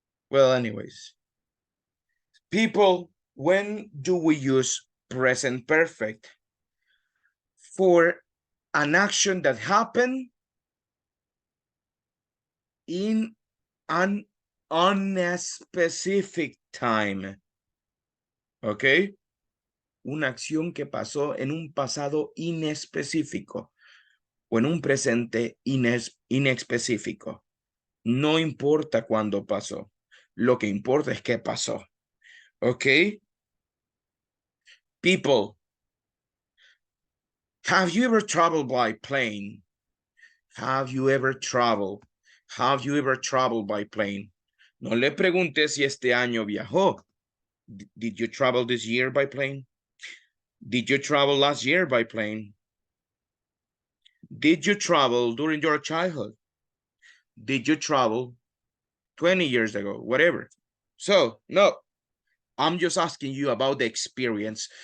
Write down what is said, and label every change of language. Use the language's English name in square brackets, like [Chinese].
[English] Well, anyways, people, when do we use present perfect? For an action that happened in an unspecific time. [Spanish] ¿Ok? Una acción que pasó en un pasado inespecífico o en un presente inespecífico. No importa cuándo pasó. Lo que importa es qué pasó. ¿Ok? [English] People, have you ever traveled by plane? Have you ever traveled? Have you ever traveled by plane? [Spanish] No le pregunté si este año viajó. [English] Did you travel this year by plane? Did you travel last year by plane? Did you travel during your childhood? Did you travel 20 years ago? Whatever. So, no, I'm just asking you about the experience.